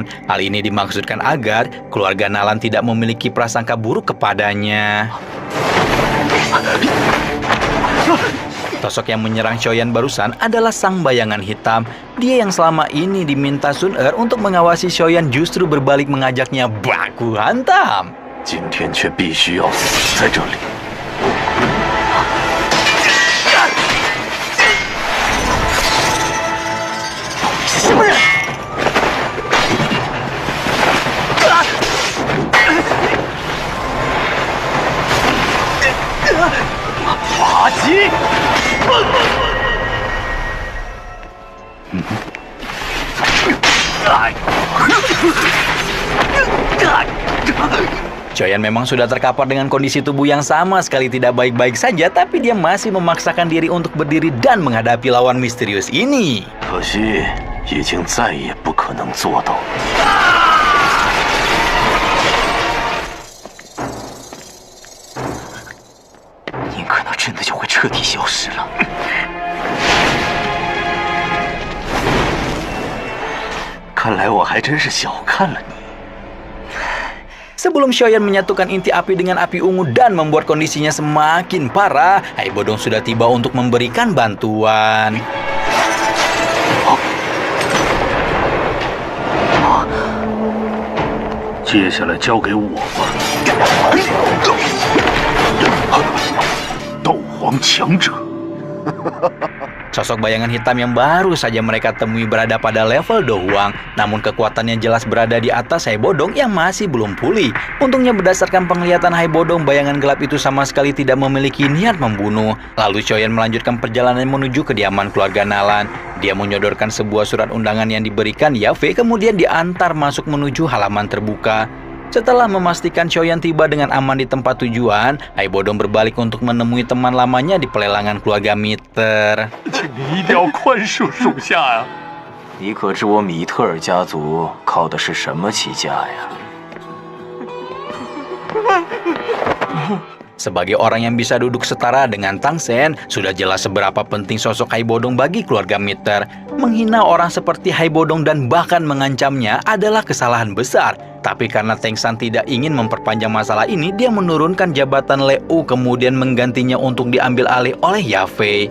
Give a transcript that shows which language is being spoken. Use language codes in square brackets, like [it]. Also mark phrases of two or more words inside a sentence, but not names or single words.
[id] Hal ini dimaksudkan agar keluarga Nalan tidak memiliki prasangka buruk kepadanya. Sosok yang menyerang Xiaoyan barusan adalah sang bayangan hitam. Dia yang selama ini diminta Sun Er untuk mengawasi Xiaoyan justru berbalik mengajaknya baku hantam. [zh] 今天却必须要死在这里。什么人？法戟！ [id] Xiaoyan memang sudah terkapar dengan kondisi tubuh yang sama sekali tidak baik-baik saja, tapi dia masih memaksakan diri untuk berdiri dan menghadapi lawan misterius ini. [zh] 可惜已经再也不可能做到。宁可那真的就会彻底消失了。看来我还真是小看了你。 [id] Sebelum Xiaoyan menyatukan inti api dengan api ungu dan membuat kondisinya semakin parah, Hai Bodong sudah tiba untuk memberikan bantuan. [zh] 接下来交给我吧。斗皇强者。 [id] Sosok bayangan hitam yang baru saja mereka temui berada pada level Dohuang, namun kekuatannya jelas berada di atas Hai Bodong yang masih belum pulih. Untungnya berdasarkan penglihatan Hai Bodong, bayangan gelap itu sama sekali tidak memiliki niat membunuh. Lalu Xiaoyan melanjutkan perjalanan menuju kediaman keluarga Nalan. Dia menyodorkan sebuah surat undangan yang diberikan Yafei, kemudian diantar masuk menuju halaman terbuka. Setelah memastikan Xiaoyan tiba dengan aman di tempat tujuan, Hai Bodong berbalik untuk menemui teman lamanya di pelelangan keluarga Miter. [zh] 请你一定要宽恕属下呀！你可知我米特尔家族靠的是什么起家呀？ [id] Sebagai orang yang bisa duduk setara dengan Tang Sen, sudah jelas seberapa penting sosok Hai Bodong bagi keluarga Miter. Menghina orang seperti Hai Bodong dan bahkan mengancamnya adalah kesalahan besar. Tapi karena Tang San tidak ingin memperpanjang masalah ini, dia menurunkan jabatan Leu kemudian menggantinya untuk diambil alih oleh Yafei.